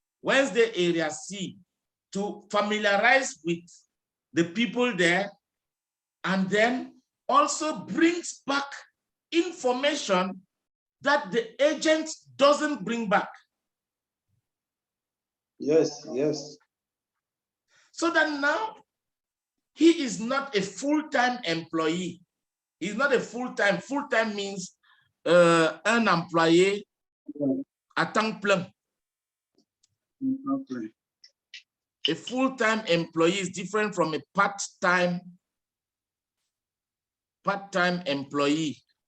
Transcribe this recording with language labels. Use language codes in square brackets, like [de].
[en] Wednesday, area C, to familiarize with the people there, and then also brings back information that the agent doesn't bring back. Yes, yes. So that now he is not a full-time employee. He's not a full-time. Full-time means [fr] un employé à temps plein. [en] A full-time employee is different from a part-time employee.